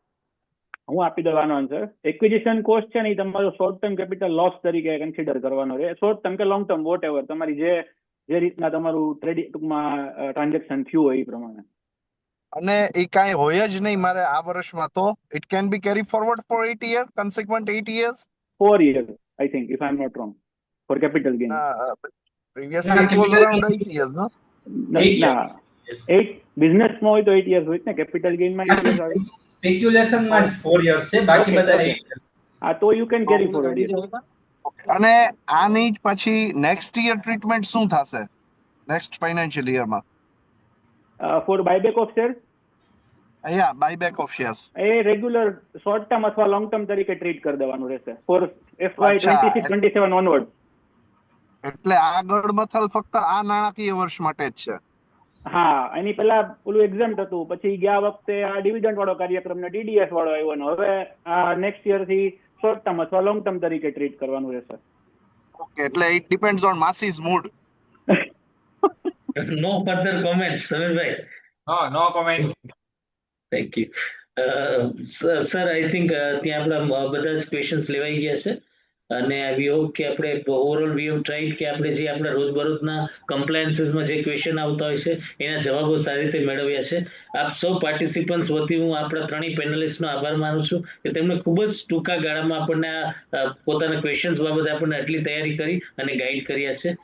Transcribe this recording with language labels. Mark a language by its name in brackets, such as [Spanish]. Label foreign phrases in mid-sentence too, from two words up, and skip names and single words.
[Gujarati] હું આપી દેવાનો આન્સર. [English] acquisition cost [Gujarati] છે ને તમારો [English] short term capital loss [Gujarati] તરીકે કન્સિડર કરવાનો છે. [English] short term [Gujarati] કે [English] long term whatever [Gujarati] તમારી જે રીતના તમારું ટૂંકમાં ટ્રાન્ઝેક્શન થયું હોય એ પ્રમાણે. અને એ કાંઈ હોય જ નહીં મારે આ વર્ષમાં, તો [English] it can be carry forward for 8 years, consequent 8 years? 4 years, I think, if I'm not wrong, for capital gain. Previously it was around 8 years, no? [Gujarati] 8 business માં હોય તો 8 years હોય ને, કેપિટલ ગેઇન માં 8 years આવે. સ્પેક્યુલેશન માં જ 4 years છે, બાકી બધા 8 years. હા, તો [English] you can carry forward. [Gujarati] અને આની જ પછી [English] next year treatment [Gujarati] શું થશે [English] next financial yearમાં? For buyback of shares? Yeah, buyback of shares. [Gujarati] એ [English] regular short term [Gujarati] અથવા [English] long term [Gujarati] તરીકે ટ્રીટ કરી દેવાનું રહેશે [English] for FY 26-27 onward. [Gujarati] એટલે આ ગડમથલ ફક્ત આ નાણાકીય વર્ષ માટે જ છે? હા, એની પહેલા ઓલું એક્ઝામ્ટ હતું, પછી ગયા વખતે આ ડિવિડન્ડ વાળો કાર્યક્રમ ને DDS વાળો આવ્યો ને હવે આ [English] next year [Gujarati] થી [English] short term [Gujarati] અથવા [English] long term [Gujarati] તરીકે ટ્રીટ કરવાનું રહેશે. [English] ઓકે, એટલે it depends on masses mood. No further comments, Samirભાઈ. No comment. Thank you. Sir, I think [Gujarati] ત્યાં આપણા બધા જ ક્વેશ્ચન્સ લેવાઈ ગયા છે અને [English] we hope [Gujarati] કે આપણે [English] overall we have tried [Gujarati] કે આપણે જે આપણા રોજબરોજના કમ્પ્લાયન્સીસમાં જે ક્વેશ્ચન આવતા હોય છે એના જવાબો સારી રીતે મેળવ્યા છે. આપ સૌ પાર્ટિસિપન્ટ્સ વતી હું આપણા ત્રણેય પેનલિસ્ટનો આભાર માનું છું કે તેમણે ખૂબ જ ટૂંકા ગાળામાં આપણને પોતાના ક્વેશ્ચન્સ બાબતે આપણને આટલી તૈયારી કરી અને ગાઈડ કર્યા છે.